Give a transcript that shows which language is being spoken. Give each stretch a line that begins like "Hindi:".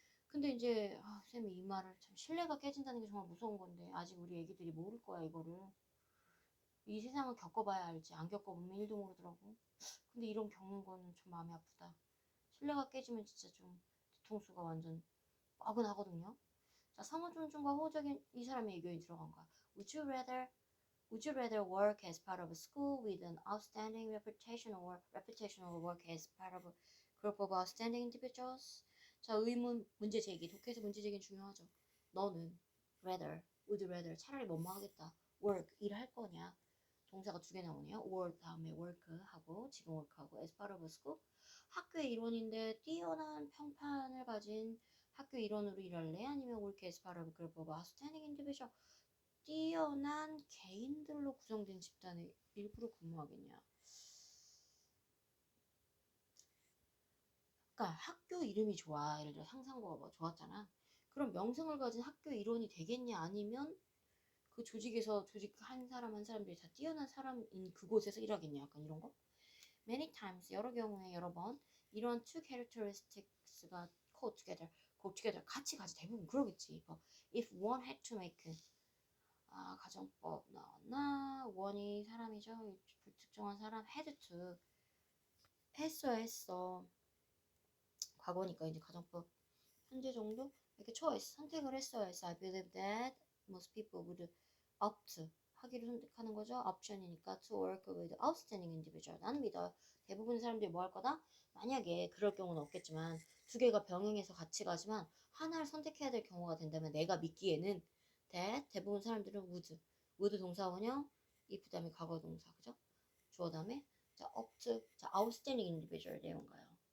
Korean: 근데 이제 쌤이 이 말을 참 신뢰가 깨진다는 게 정말 무서운 건데 아직 우리 애기들이 모를 거야 이거를. 이 세상을 겪어봐야 알지. 안 겪어보면 1도 모르더라고. 근데 이런 겪는 거는 좀 마음이 아프다. 신뢰가 깨지면 진짜 좀 뒤통수가 완전 뻐근하거든요. 자, 상호 존중과 호적인 이 사람의 의견이 들어간 거야.
English: Would you rather work as part of a school with an outstanding reputation or work as part of a group of outstanding individuals?
Korean: 자, 의문 문제 제기. 독해에서 문제 제기는 중요하죠. 너는
English: would rather
Korean: 차라리 뭐뭐 하겠다. work 일할 거냐? 동사가 2개 나오네요. or 다음에 work 하고 지금 work 하고
English: as part of a school
Korean: 학교의 일원인데 뛰어난 평판을 가진 학교 일원으로 일할래? 아니면
English: work as part of a group of outstanding individual
Korean: 뛰어난 개인들로 구성된 집단에 일부러 근무하겠냐? 그러니까 학교 이름이 좋아. 예를 들어 상상고가 뭐 좋았잖아. 그럼 명성을 가진 학교 일원이 되겠냐? 아니면 그 조직에서 조직 한 사람 한 사람들이 다 뛰어난 사람인 그곳에서 일하겠냐? 약간 이런 거?
English: Many times,
Korean: 여러 경우에 여러 번 이런
English: two characteristics
Korean: 가
English: go together
Korean: 같이 가지 대부분 그러겠지.
English: If one had to make
Korean: 가정법 나왔나? 원이 사람이죠. 불특정한 사람 had to 했어. 과거니까 이제 가정법 현재 정도 이렇게 choice 선택을 했어요.
English: I believe that most people would opt
Korean: 하기를 선택하는 거죠. 옵션이니까
English: to work with outstanding individual.
Korean: 나는 믿어요. 대부분 사람들이 뭐 할 거다? 만약에 그럴 경우는 없겠지만 2개가 병행해서 같이 가지만 하나를 선택해야 될 경우가 된다면 내가 믿기에는 that 대부분 사람들은 would 동사 원형 if 다음에 과거 동사 그죠? 주어 다음에 자 opt 자 outstanding individual 내용가요.